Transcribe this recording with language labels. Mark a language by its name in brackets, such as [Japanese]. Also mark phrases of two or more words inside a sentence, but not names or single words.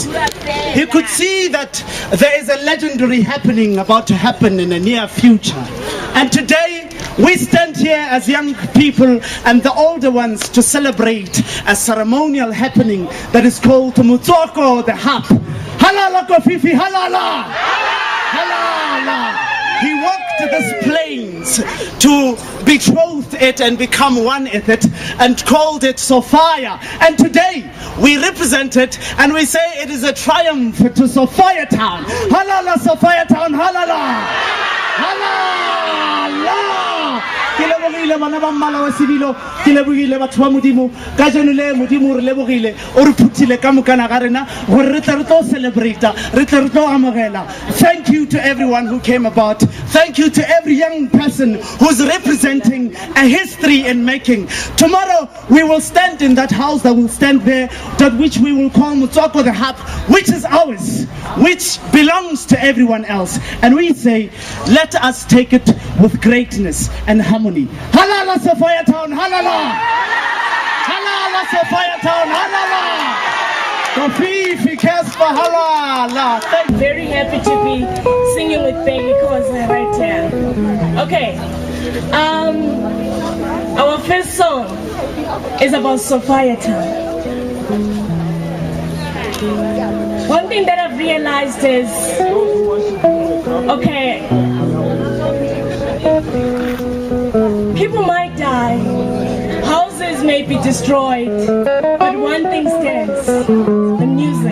[English] He could see that there is a legendary happening about to happen in the near future. And today, we stand here as young people and the older ones to celebrate a ceremonial happening that is called Mutsoko the Hap. Halala Kofifi, halala! Halala! He walked these plains to betroth it and become one with it and called it Sophia. And today we represent it and we say it is a triumph to Sophia-town. Halala Sophia-town, halala! Halala! [Tswana] Ke lebogile bana ba mmala wa sebilo. ke lebogile batho ba modimo ka jeno le modimo re lebogile o re phuthile ka mokana ga rena gore re tle re tlo celebrate re tle re tlo amogela. [English] Thank you to everyone who came about. Thank you to every young person who's representing a history in making. Tomorrow we will stand in that house that will stand there, that which we will call Motswako the Hub, which is ours, which belongs to everyone else. And we say, let us take it with greatness and harmony. Halala Sophia-town, halala! Halala Sophia-town, halala! Kofi Kasper, halala! I'm very happy to be singing with Baby because I'm right here. Okay, our first song is about Sophia-town. One thing that I've realized is, okay, people might die, houses may be destroyed, but one thing stands, the music.